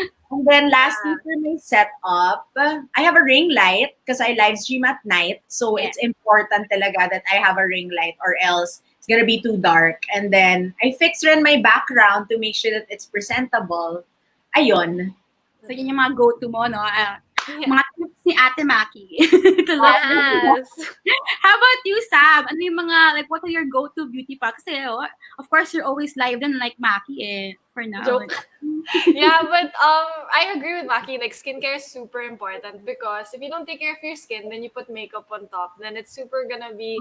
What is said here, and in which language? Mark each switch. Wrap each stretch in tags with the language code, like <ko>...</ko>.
<en>And then lastly, for my setup, I have a ring light because I live stream at night. So it's important talaga that I have a ring light or else it's gonna be too dark. And then I fix rin my background to make sure that it's presentable. Ayun.</en> <tl>So, yun yung mga go-to mo, no? Mga tips ni Ate Maki to look.</tl> <en>Yes. How about you, Sam?</en> <tl>Ano yung mga,</tl> <en>like, what are your go-to beauty products? Kasi, of course, you're always live din like Maki for now. Joke. Yeah, but I agree with Maki. Like, skincare is super important because if you don't take care of your skin, then you put makeup on top, then it's super gonna be</en>